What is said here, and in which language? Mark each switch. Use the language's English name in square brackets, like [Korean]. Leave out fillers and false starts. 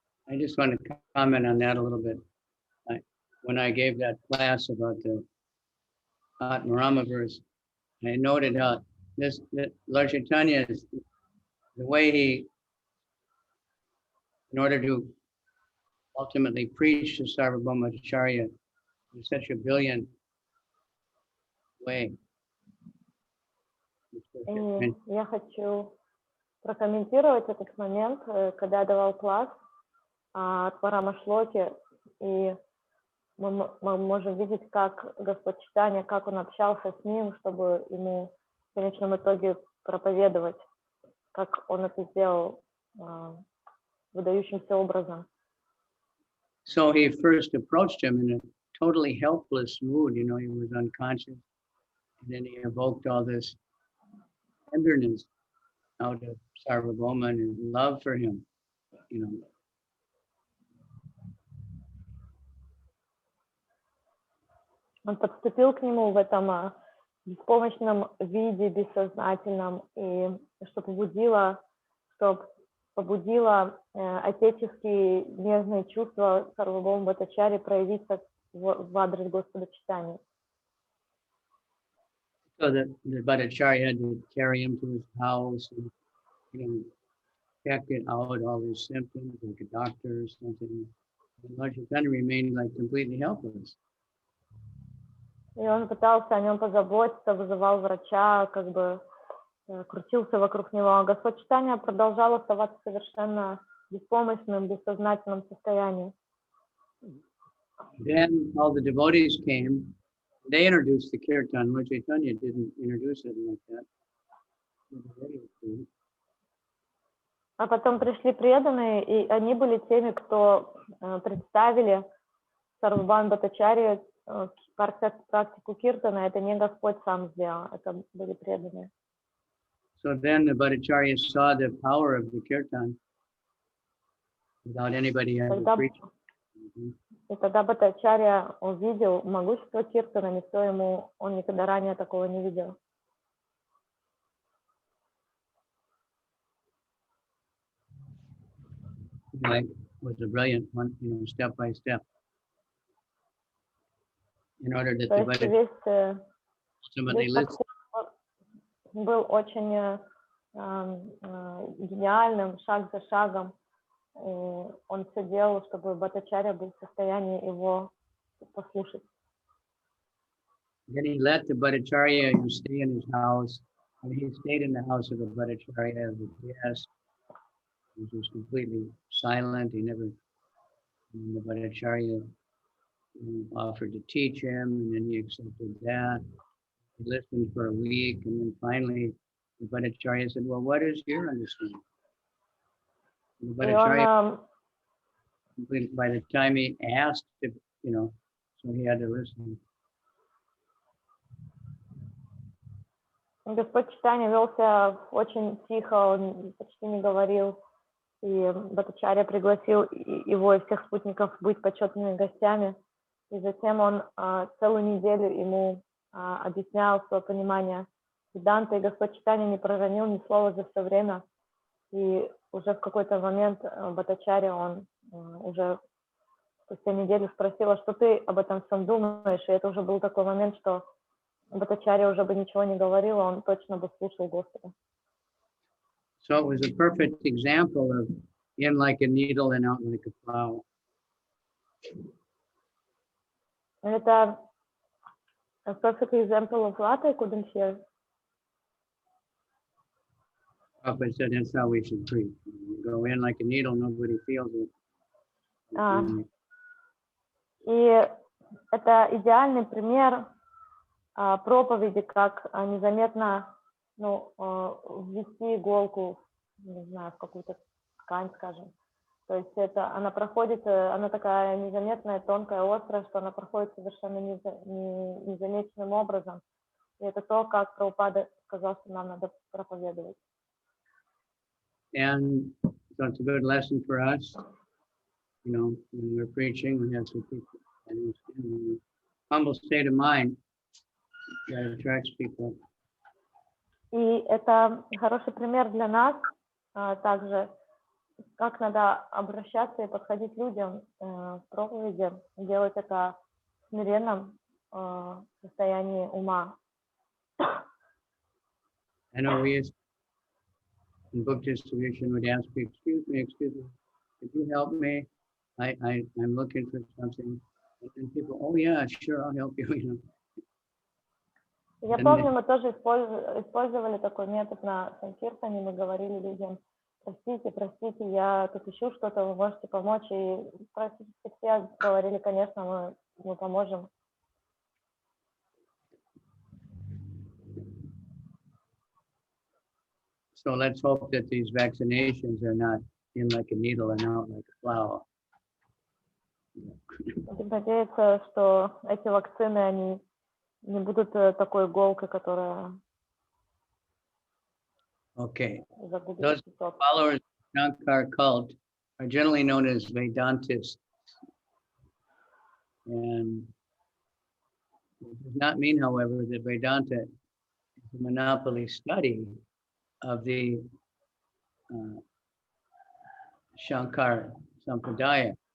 [English] I just want to comment on that a little bit. When I gave that class about the Atmarama verse, I noted how that Lord Chaitanya is the way he, in order to ultimately preach to Sarvabhauma Acharya in such a brilliant way. [Russian] Я хочу прокомментировать этот момент, когда я давал класс от Парама Шлоки, и мы можем видеть, как Господь Чайтанья, как он общался с ним, чтобы ему в конечном итоге проповедовать, как он это сделал выдающимся образом. [English] So he first approached him in a totally helpless mood. You know, he was unconscious. And then he evoked all this tenderness out of Sarvabhauma and his love for him, you know. [Russian] Он подступил к нему в этом беспомощном виде, бессознательном, и что побудило отеческие нежные чувства Сарвабхаума Бхаттачарьи проявиться в адрес Господа Читания. [English] So that the Bhattacharya had to carry him to his house and, you know, check it out, all his symptoms, like a doctor or something. And Lord Chaitanya remained like completely helpless. [Russian] И он пытался о нем позаботиться, вызывал врача, как бы крутился вокруг него. А Господь Читания продолжал оставаться совершенно беспомощным, бессознательном состоянии. [English] Then all the devotees came. They introduced the kirtan. Lord Chaitanya didn't introduce it like that. [Russian] А потом пришли преданные, и они были теми, кто представили Сарвабхаума Бхаттачарьи практику киртана. Это не Господь сам сделал, это были преданные. [English] So then the Bhattacharya saw the power of the kirtan without anybody ever preaching. [Russian] И тогда Бхаттачарья увидел могущество киртана, он никогда ранее такого не видел. [English] Like was a brilliant one, you know, step by step. In order that the Bhattacharya ultimately listened. [Russian] Был очень гениальным, шаг за шагом. Он все делал, чтобы Бхаттачарья был в состоянии его послушать. [English] Then he let the Bhattacharya stay in his house, and he stayed in the house of the Bhattacharya as a guest. He was completely silent. He never. And the Bhattacharya offered to teach him, and then he accepted that. He listened for a week, and then finally, the Bhattacharya said, "Well, what is your understanding?" The Bhattacharya, by the time he asked, if, you know, so he had to listen. [Russian] Господь Читания велся очень тихо, он почти не говорил, и Бхаттачарья пригласил его и всех спутников быть почетными гостями, и затем он целую неделю ему объяснял свое понимание Веданты, и Господь Читания не проронил ни слова за все время, и уже в какой-то момент Бхаттачарья, он уже спустя неделю спросил, а что ты об этом всем думаешь, и это уже был такой момент, что Бхаттачарья уже бы ничего не говорил, он точно бы слушал Господа. [English] So it was a perfect example of in like a needle and out like a plow. [Russian] Это [English] a perfect example of what? I couldn't hear. Prabhupada said that's how we should preach. You go in like a needle, nobody feels it. [Russian] И это идеальный пример проповеди, как незаметно ввести иголку, не знаю, в какую-то ткань, скажем. То есть это она проходит, она такая незаметная, тонкая, острая, что она проходит совершенно незамеченным образом. И это то, как Прабхупада сказал, что нам надо проповедовать. [English] And so it's a good lesson for us. You know, when we're preaching, we have to keep in a humble state of mind that attracts people. [Russian] И это хороший пример для нас также, как надо обращаться и подходить к людям в проповеди, делать это в смиренном состоянии ума. [English] I know we used in book distribution would ask me, excuse me, could you help me? I'm looking for something. And people, oh yeah, sure, I'll help you. You know. [Russian] Я помню, мы тоже использовали такой метод на Санкиртане, мы говорили людям, простите, я тут ищу что-то, вы можете помочь, и практически все говорили, конечно, мы поможем. [English] So let's hope that these vaccinations are not in like a needle and out like a plow. [Russian] Будем надеяться, что эти вакцины, они не будут такой иголкой, которая [English] Okay. [Russian] загубит [English] Those [Russian] цветок. [English] followers of Shankar cult are generally known as Vedantists. And it does not mean, however, that Vedanta is a monopoly study of the Shankar Sampradaya.